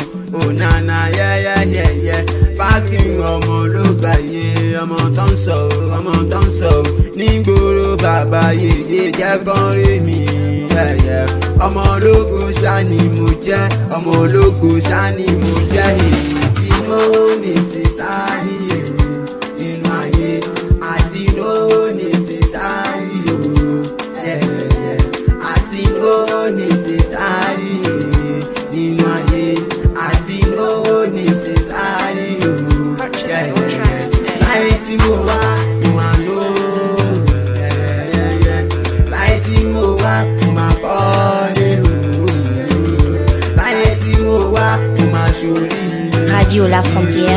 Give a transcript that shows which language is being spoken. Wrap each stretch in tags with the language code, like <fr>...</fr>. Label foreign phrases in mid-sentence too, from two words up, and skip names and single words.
<yo>Ó nànà yẹ́yẹ́yẹ́yẹ́. Fásitì ọmọ ló gbà yé. Ọmọ tó ń sọ o, nígboro bàbá yèyé jẹ́ kán rí mi. Ọmọ ológo ṣá ni mo jẹ́, ọmọ ológo ṣá ni mo jẹ́. Àti</yo> <en>no necessary</en> <yo>nínú ayé. Àti</yo> <en>no necessary</en> <yo>o. Àti</yo> <en>no necessary</en> <yo>nínú ayé. Àti</yo> <en>no necessary</en> <yo>o. Láyé tí mo wá mo máa lò. Láyé tí mo wá mo máa kọ́lé o. Láyé tí mo wá mo máa ṣoríire. Radio La Frontière.</yo>